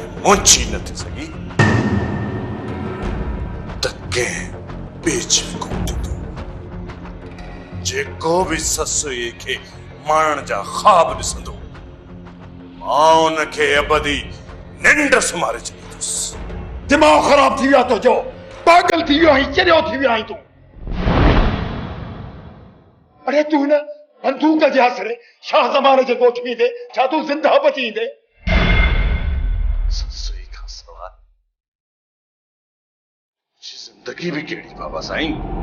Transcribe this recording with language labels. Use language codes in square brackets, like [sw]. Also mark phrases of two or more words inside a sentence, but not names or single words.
[sd] पहुंची न थी सकी तके बीच में जेको भी ससुई के मारण जा ख्वाब ॾिसंदो मां उनखे अबदी निंड सुमारे छॾींदुसि। दिमाग खराब थी विया तो जो पागल थी वियो आहीं चरियो थी वियो आहीं तूं। अरे तू न बंदूक जे आसरे शाह ज़माने जे ॻोठ में ईंदे छा तूं ज़िंदा बची ईंदे? ससुई खां सवाइ जिंदगी भी कहिड़ी बाबा साईं।